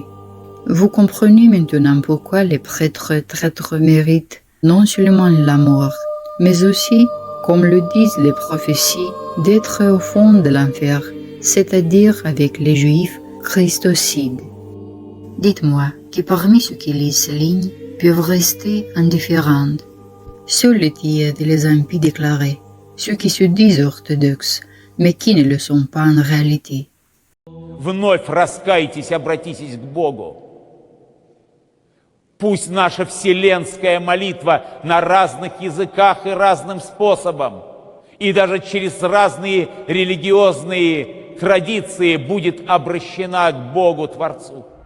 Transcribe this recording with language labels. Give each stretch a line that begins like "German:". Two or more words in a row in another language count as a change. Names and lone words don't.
French: Vous comprenez maintenant pourquoi les prêtres traîtres méritent non seulement la mort, mais aussi, comme le disent les prophéties, d'être au fond de l'enfer, c'est-à-dire avec les Juifs christocides. Dites-moi que parmi ceux qui lisent ces lignes peuvent rester indifférents. Seuls les tièdes et les impies déclarés, ceux qui se disent orthodoxes, mais qui ne le sont pas en réalité.
Russian: Вновь раскайтесь, обратитесь к Богу. Пусть наша вселенская молитва на разных языках и разным способом, и даже через разные религиозные традиции будет обращена к Богу Творцу.